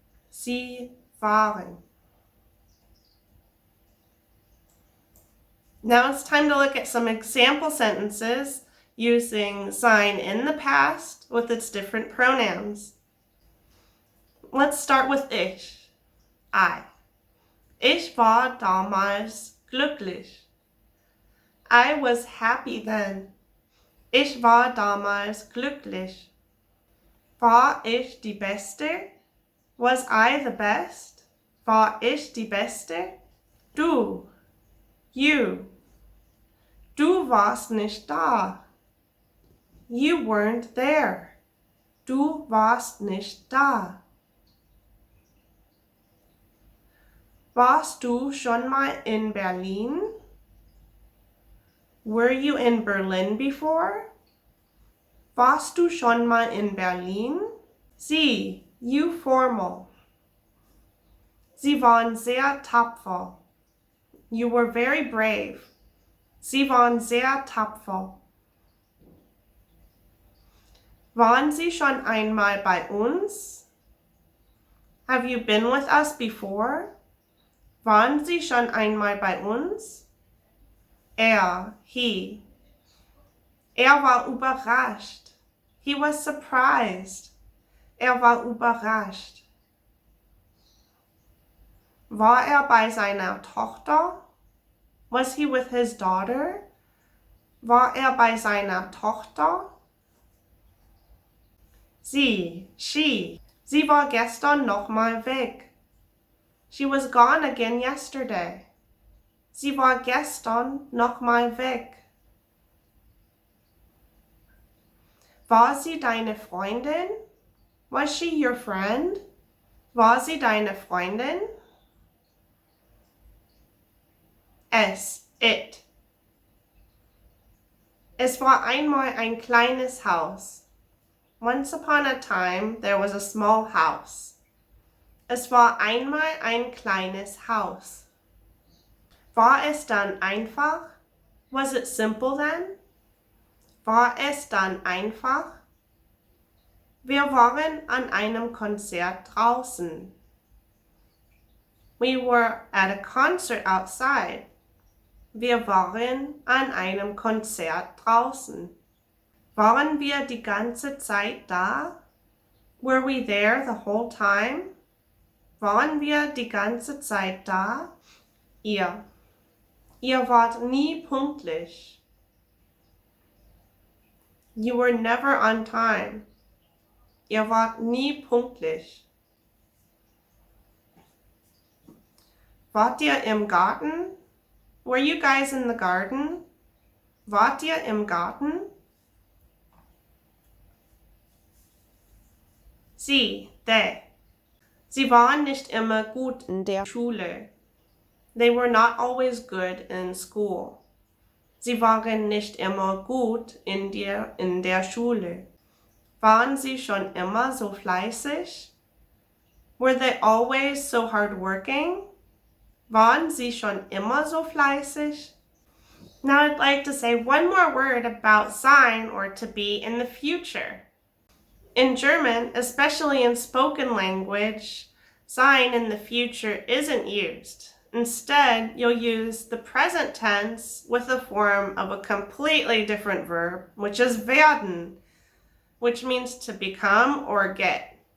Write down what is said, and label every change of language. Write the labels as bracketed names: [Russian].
[German] Sie waren. [English] Now it's time to look at some example sentences using sein in the past with its different pronouns. Let's start with ich. I. [German] Ich war damals glücklich. [English] I was happy then. [German] Ich war damals glücklich. War ich die Beste? [English] Was I the best? [German] War ich die Beste? Du. You. Du warst nicht da. [English] You weren't there. [German] Du warst nicht da. Warst du schon mal in Berlin? [English] Were you in Berlin before? [German] Warst du schon mal in Berlin? Sie, you formal. Sie waren sehr tapfer. [English] You were very brave. [German] Sie waren sehr tapfer. Waren Sie schon einmal bei uns? [English] Have you been with us before? [German] Waren Sie schon einmal bei uns? He. War überrascht. [English] He was surprised. [German] War überrascht. War bei seiner Tochter? [English] Was he with his daughter? [German] War bei seiner Tochter? She war gestern noch mal weg. [English] She was gone again yesterday. [German] Sie war gestern noch mal weg. War sie deine Freundin? [English] Was she your friend? [German] War sie deine Freundin? [English] It. [German] Es war einmal ein kleines Haus. [English] Once upon a time, there was a small house. [German] Es war einmal ein kleines Haus. War es dann einfach? [English] Was it simple then? [German] War es dann einfach? Wir waren an einem Konzert draußen. [English] We were at a concert outside. [German] Wir waren an einem Konzert draußen. Waren wir die ganze Zeit da? [English] Were we there the whole time? [German] Waren wir die ganze Zeit da? Ihr. Ihr wart nie pünktlich. [English] You were never on time. [German] Ihr wart nie pünktlich. Wart ihr im Garten? [English] Were you guys in the garden? [German] Wart ihr im Garten? [English] They. [German] Sie waren nicht immer gut in der Schule. [English] They were not always good in school. [German] Sie waren nicht immer gut in der Schule. Waren sie schon immer so fleißig? [English] Were they always so hardworking? [German] Waren sie schon immer so fleißig? [English] Now I'd like to say one more word about sein or to be in the future. In German, especially in spoken language, sein in the future isn't used. Instead, you'll use the present tense with the form of a completely different verb, which is werden, which means to become or get.